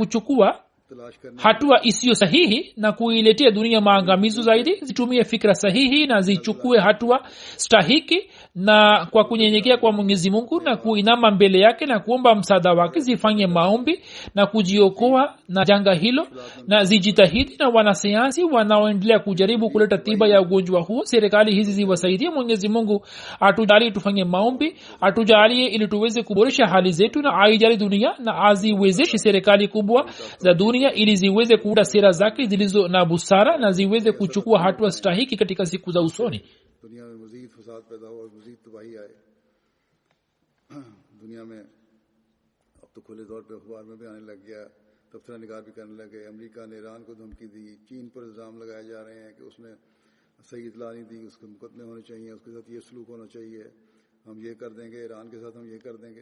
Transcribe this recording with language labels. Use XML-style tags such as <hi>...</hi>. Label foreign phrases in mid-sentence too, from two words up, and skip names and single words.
<sw>kuchukua hatua isiyo sahihi na kuiletea dunia maangamizo zaidi, zitumie fikra sahihi na zichukue hatua stahiki, na kwa kunyenyekea kwa Mwenyezi Mungu na kuinama mbele yake na kuomba msaada wake, zifanye maombi na kujiokoa na janga hilo, na zijitahidi na wanasayansi wanaoendelea kujaribu kuleta tiba ya ugonjwa huo, serikali hizi ziwasaidie. Mwenyezi Mungu atujalie tufanye maombi, atujalie ili tuweze kuboresha hali zetu, na aijali dunia na aziwezeshe serikali kubwa za dunia ili ziweze kuunda sera zake zilizo na busara na ziweze kuchukua hatua stahiki katika siku za usoni.</sw> <ur>دنیا میں مزید فساد پیدا ہو اور مزید تباہی آئے۔ دنیا میں اب تو کھلے طور پہ اخبار میں بھی آنے لگ گیا، تبصرہ نگار بھی کرنے لگے. امریکہ نے ایران کو دھمکی دی، چین پر الزام لگائے جا رہے ہیں کہ اس نے صحیح اطلاع نہیں دی، اس کے مقدمے ہونے چاہئیں، اس کے ساتھ یہ سلوک ہونا چاہیے، ہم یہ کر دیں گے، ایران کے ساتھ ہم یہ کر دیں گے.</ur>